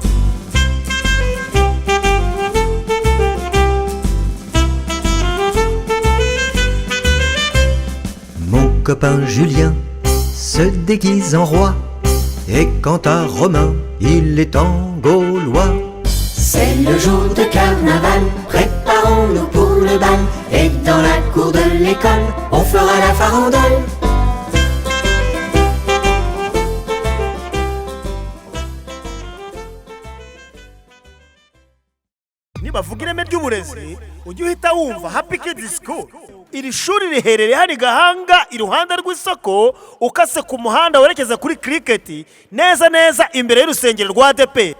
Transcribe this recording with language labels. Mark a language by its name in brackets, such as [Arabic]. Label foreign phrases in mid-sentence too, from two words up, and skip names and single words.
[French] Mon copain Julien se déguise en roi, et quant à Romain, il est en Gaulois. C'est le jour de carnaval, préparons-nous pour le bal. Et dans la cour de l'école, on fera la farandole. [Kinyarwanda] nibavuga ireme ry'uburezi ujye uhita wumva Happy Kids School. Iri shuri riherereye hano i Gahanga iruhande rw'isoko ukase ku muhanda werekeza kuri Cricket neza neza imbere y'urusengero rwa ADP.